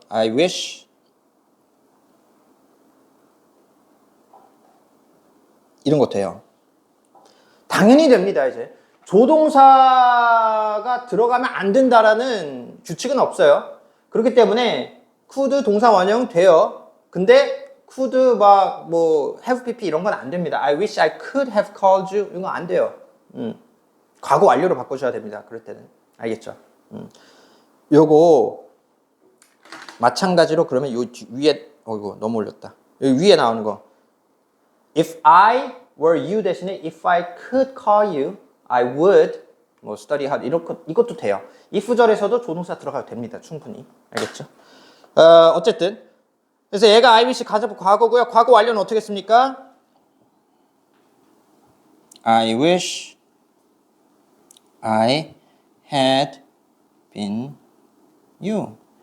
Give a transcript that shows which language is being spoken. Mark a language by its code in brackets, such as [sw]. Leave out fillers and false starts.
[en] I wish [ko] 이런 거 돼요. 당연히 됩니다. 이제 조동사가 들어가면 안 된다라는 규칙은 없어요. 그렇기 때문에 could 동사 원형 돼요. 근데 could 막 뭐 have pp 이런 건 안 됩니다. [en] I wish I could have called you [ko] 이건 안 돼요. 과거 완료로 바꾸셔야 됩니다. 그럴 때는 알겠죠? 요거 마찬가지로 그러면 요 위에 어이구 너무 올렸다. 여기 위에 나오는 거 [en] If I were you [ko] 대신에 [en] if I could call you, I would 뭐 study hard [ko] 이것도 돼요. if절에서도 조동사 들어가도 됩니다. 충분히 알겠죠? 어쨌든 그래서 얘가 I wish 가정법 과거고요. 과거 완료는 어떻게 씁니까? [en] I wish I had been you.